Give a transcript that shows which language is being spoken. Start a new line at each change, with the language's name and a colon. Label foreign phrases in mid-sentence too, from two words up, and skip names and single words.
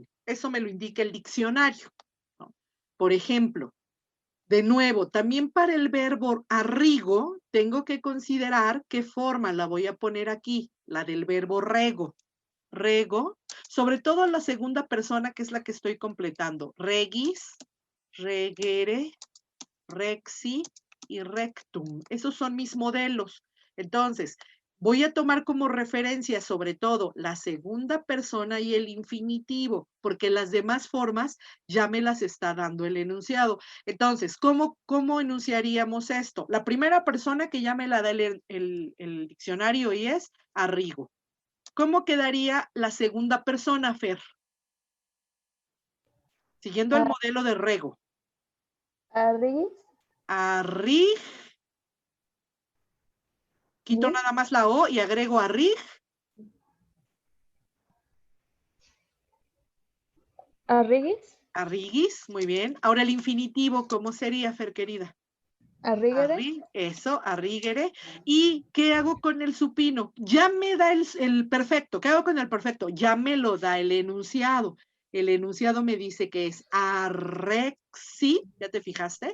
Spanish: Eso me lo indica el diccionario, ¿no? Por ejemplo, de nuevo, también para el verbo arrigo, tengo que considerar qué forma la voy a poner aquí, la del verbo rego. Rego, sobre todo la segunda persona que es la que estoy completando.
Latin: Regis, regere, rexi y rectum.
Spanish: Esos son mis modelos. Entonces, voy a tomar como referencia sobre todo la segunda persona y el infinitivo, porque las demás formas ya me las está dando el enunciado. Entonces, ¿cómo enunciaríamos esto? La primera persona que ya me la da el diccionario y es arrigo. ¿Cómo quedaría la segunda persona, Fer? Siguiendo el modelo de rego. Arris. Arrig. Quito Sí. nada más la O y agrego arrig. Arriguis. Arriguis, muy bien. Ahora el infinitivo, ¿cómo sería, Fer querida? Arriguere. Eso, arriguere. ¿Y qué hago con el supino? Ya me da el perfecto. ¿Qué hago con el perfecto? Ya me lo da el enunciado. El enunciado me dice que es arrexi, ¿ya te fijaste?